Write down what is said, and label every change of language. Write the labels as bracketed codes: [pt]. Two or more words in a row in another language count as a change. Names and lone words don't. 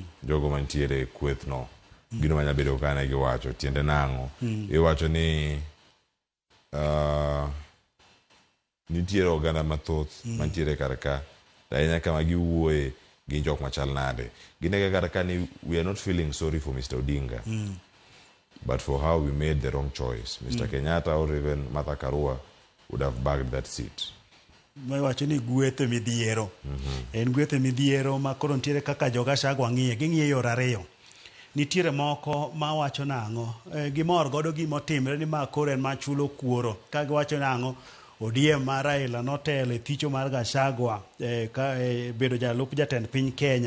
[luo] Jogo mantiere kweth no. Gino manya bedo kane giwacho, tiende nang'o. Iwacho ni nitiere oganda mathoth mantiere karka, ahinya kama giwuoye gi jok machal nade. Ginege karka ni [en] we are not feeling sorry for Mr. Odinga, but for how we made the wrong choice. Mr. Kenyatta or even Martha Karua would have bagged that seat. [luo] Wacho ni gwethe midhiero. En gwethe midhiero ma koro nitiere kaka jo Gachagua ng'iye, ging'iye yor ariyo. Nitiere moko ma wacho nang'o, gimor godo gimotimre ni ma koro en machulo kuoro. Ka giwacho nang'o, ODM mar Raila notelo e thicho mar Gachagua bedo jalup jatend piny Kenya.